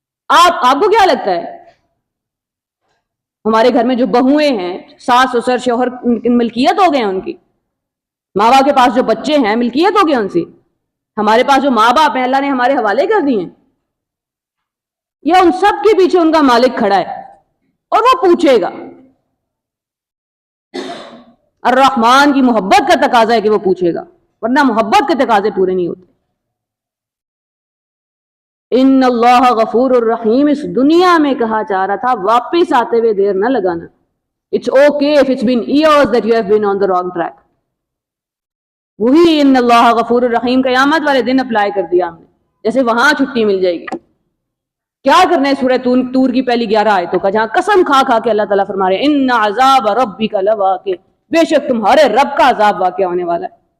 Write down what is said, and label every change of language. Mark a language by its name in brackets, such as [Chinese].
[Urdu] آپ کو کیا لگتا ہے ہمارے گھر میں جو بہویں ہیں, ساس سسر شوہر ملکیت ہو گئے ہیں ان کی, ماں باپ کے پاس جو بچے ہیں ملکیت ہو گئے ان سے, ہمارے پاس جو ماں باپ ہیں اللہ نے ہمارے حوالے کر دیے ہیں, یا ان سب کے پیچھے ان کا مالک کھڑا ہے اور وہ پوچھے گا؟ الرحمان کی محبت کا تقاضا ہے کہ وہ پوچھے گا, ورنہ محبت کے تقاضے پورے نہیں ہوتے. [Arabic] ان اللہ غفور الرحیم [Urdu] اس دنیا میں کہا جا رہا تھا, واپس آتے ہوئے دیر نہ لگانا. [English] It's okay if it's been years that you have been on the wrong track. [Urdu] وہی [Arabic] ان اللہ غفور الرحیم [Urdu] قیامت والے دن اپلائی کر دیا ہم نے, جیسے وہاں چھٹی مل جائے گی. کیا کرنا ہے سورہ طور کی پہلی 11 آیتوں کا, جہاں قسم کھا کھا کے اللہ تعالیٰ فرما رہے ہیں [Arabic] ان عذاب ربک لواقع, [Urdu] بے شک تمہارے رب کا عذاب واقع ہونے والا ہے.